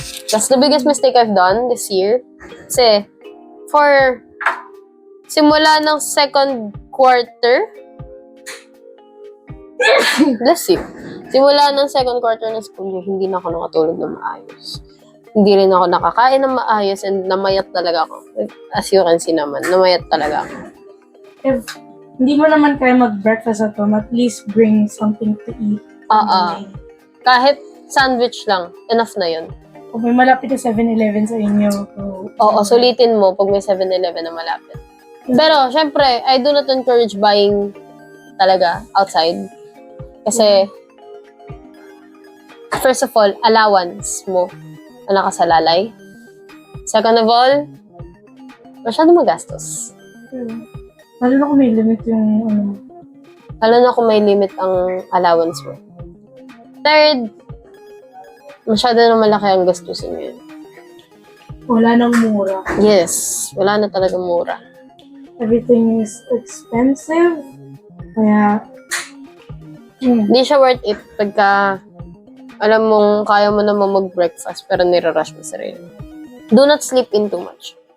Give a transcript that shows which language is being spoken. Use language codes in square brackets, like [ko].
[en] That's the biggest mistake I've done this year. Kasi, for [tl] simula ng [en] second quarter, bless you. [tl] Simula ng second quarter ng school year, hindi na ako nakatulog na maayos. Hindi rin ako nakakain ng maayos and namayat talaga ako. [en] As you can see [tl] naman, namayat talaga ako. [en] If [tl] hindi mo naman kaya mag-breakfast [en] at home, at least bring something to eat. [tl] Kahit sandwich lang, enough na yun. Kung may malapit na 7-Eleven sa inyo. Oo, sulitin mo pag may 7-Eleven na malapit. Pero, syempre, [en] I do not encourage buying [tl] talaga outside. Kasi, first of all, allowance mo na nakasalalay. Second of all, masyado magastos. Lalo na kung may limit yung Lalo na kung may limit ang allowance mo. Third, masyado na malaki ang gastusin mo yun. wala nang mura. Yes, wala na talagang mura. [en] Everything is expensive. [tl] Kaya, Hindi siya worth it pagka alam mong kaya mo naman mag-breakfast pero nire-rush mo sarili. [en] Do not sleep in too much.